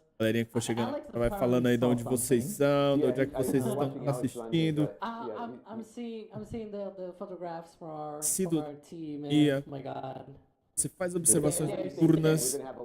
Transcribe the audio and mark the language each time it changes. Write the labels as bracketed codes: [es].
[pt] Galerinha que for chegando, vai falando aí de onde vocês são, de onde é que vocês estão assistindo. [en] I'm seeing the photographs from our team, and oh my God. [pt] Você faz observações noturnas.